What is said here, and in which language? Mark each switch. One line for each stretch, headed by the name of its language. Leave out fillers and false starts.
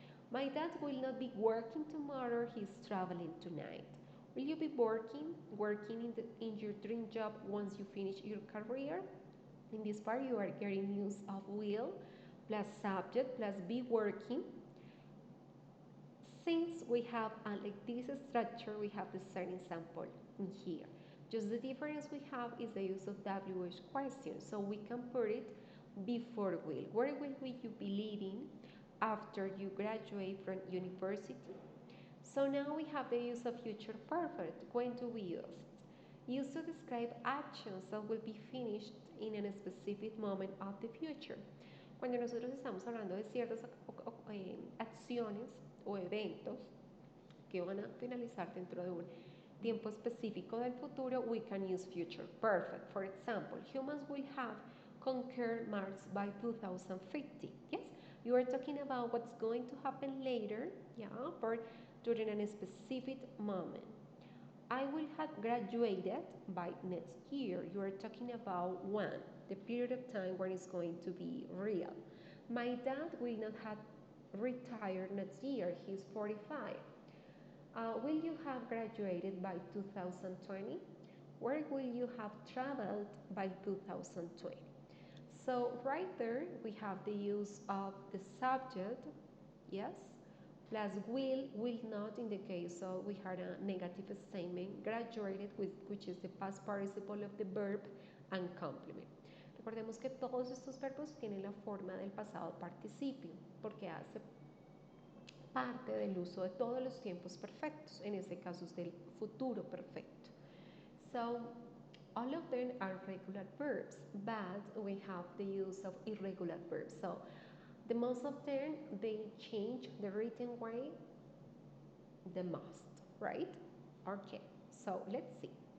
English: My dad will not be working tomorrow, he's traveling tonight. Will you be working in your dream job once you finish your career? In this part, you are getting use of will plus subject plus be working. Since we have like this structure, we have the certain sample in here. Just the difference we have is the use of WH question. So we can put it before will. Where will you be living after you graduate from university? So now we have the use of future perfect. When to be used? Used to describe actions that will be finished in a specific moment of the future.
Spanish: Cuando nosotros estamos hablando de ciertas acciones o eventos que van a finalizar dentro de un tiempo específico del futuro,
English: we can use future perfect. For example, humans will have conquered Mars by 2050. Yes, you are talking about what's going to happen later, yeah, or during a specific moment. I will have graduated by next year. You are talking about when, the period of time when it's going to be real. My dad will not have retired next year. He's 45. Will you have graduated by 2020? Where will you have traveled by 2020? So right there we have the use of the subject, yes, plus will not in the case of we had a negative statement, graduated, which is the past participle of the verb, and complement.
Spanish: Recordemos que todos estos verbos tienen la forma del pasado participio, porque hace parte del uso de todos los tiempos perfectos, en este caso es del futuro perfecto.
English: So, all of them are regular verbs, but we have the use of irregular verbs. So, the most of them, they change the written way the most, right? Okay, so let's see.